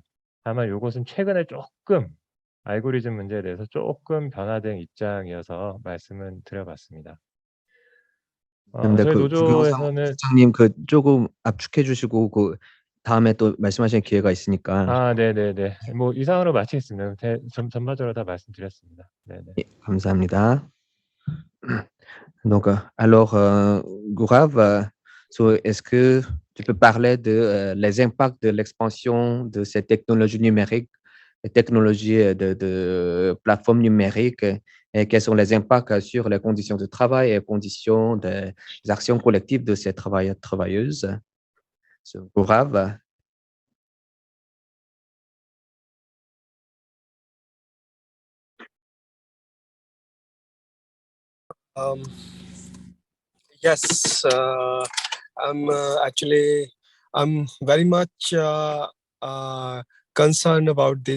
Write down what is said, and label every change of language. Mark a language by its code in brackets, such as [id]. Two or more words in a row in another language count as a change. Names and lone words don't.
[ko] 다만 요것은 최근에 조금 알고리즘 문제에 대해서 조금 변화된 입장이어서 말씀을 드려봤습니다. 근데 저희 부경상 노조에서는 부장님 조금 압축해 주시고 다음에 또 말씀하실 기회가 있으니까. 네네네. 이상으로 마치겠습니다. 전반적으로 다 말씀드렸습니다. 네네. 예, 감사합니다. [fr] Donc, alors, Gaurav, est-ce que tu peux parler de les impacts de l'expansion de ces technologies numériques, les technologies de plateformes numériques, et quels sont les impacts sur les conditions de travail et conditions des actions collectives de ces travailleurs, travailleuses? Gaurav? [en] Um, yes, I'm very much concerned about this.